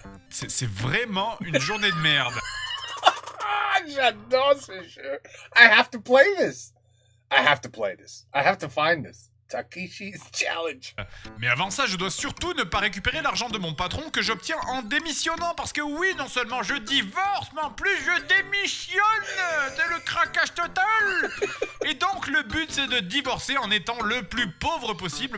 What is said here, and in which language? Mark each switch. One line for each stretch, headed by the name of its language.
French: C'est vraiment une journée de merde. Ah, j'adore ce jeu.
English: I have to play this. I have to play this. I have to find this. Takeshi's Challenge.
French: Mais avant ça, je dois surtout ne pas récupérer l'argent de mon patron que j'obtiens en démissionnant. Parce que oui, non seulement je divorce, mais en plus je démissionne. C'est le craquage total. Et donc le but c'est de divorcer en étant le plus pauvre possible.